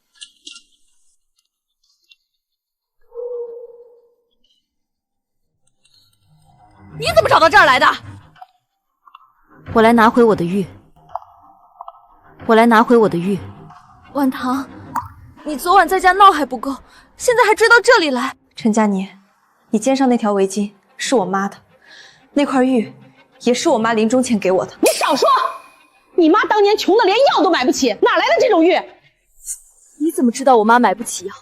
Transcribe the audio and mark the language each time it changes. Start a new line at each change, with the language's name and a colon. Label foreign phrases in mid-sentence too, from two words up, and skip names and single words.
Chinese: 你怎麼找到這兒來的？我來拿回我的玉。婉堂，你昨晚在家鬧還不夠，現在還追到這裡來。陳佳妮，你肩上那條圍巾是我媽的，那塊玉也是我媽臨終前給我的。你少說！你媽當年窮得連藥都買不起，哪來的這種玉？你怎麼知道我媽買不起藥？